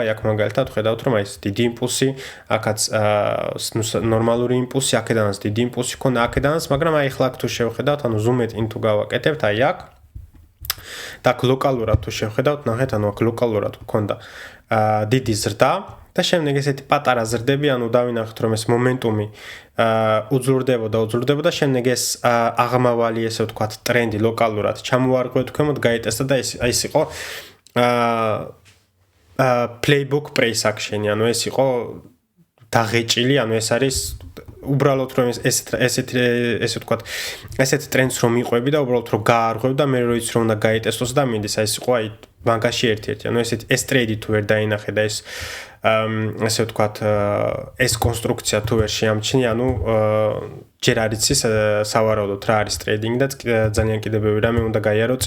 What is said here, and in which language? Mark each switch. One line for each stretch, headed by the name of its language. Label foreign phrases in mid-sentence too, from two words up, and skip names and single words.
Georgian: აი აქ მაგალითად ხედავთ, რომ აი ეს დიდი იმპულსი, აქაც ნორმალური იმპულსი, აქედანაც დიდი იმპულსი ქონდა აქედანაც, მაგრამ აი ახლა აქ თუ შევხედავთ, ანუ ზუმეთ in თუ გავაკეთებთ, აი აქ და ლოკალურად თუ შევხედავთ, ნახეთ, ანუ აქ ლოკალურად ქონდა დიდი ზრდა და შემდეგ ესეთი პატარა ზრდები, ანუ დავინახეთ რომ ეს მომენტუმი უძლურდებოდა, შემდეგ ეს აღმავალი ესე ვთქვათ ტრენდი ლოკალურად ჩამოვარღვეთ ქვემოთ, გაიტესტა და ეს იყო
English: playbook price action-ი,
Georgian: ანუ ეს იყო დაღეჭილი, ანუ ეს არის უბრალოდ რომ ესე ვთქვათ, ესეთ ტრენდს რომ იყვები და უბრალოდ რომ გაარღვევ და მე როიც რომ უნდა გაიტესტოს და მინდის, ეს იყო აი მაგაში ერთ-ერთი, ანუ ეს ტრეიდი თუ ვერ დაინახე და ეს ესე ვთქვათ, ეს კონსტრუქცია თუ ვერ შეამჩნი, ანუ ჯერ არ იცის სავარაუდოდ რა არის ტრეიდინგი და ძალიან კიდევ ბევრი რამე უნდა გაიარო წინ.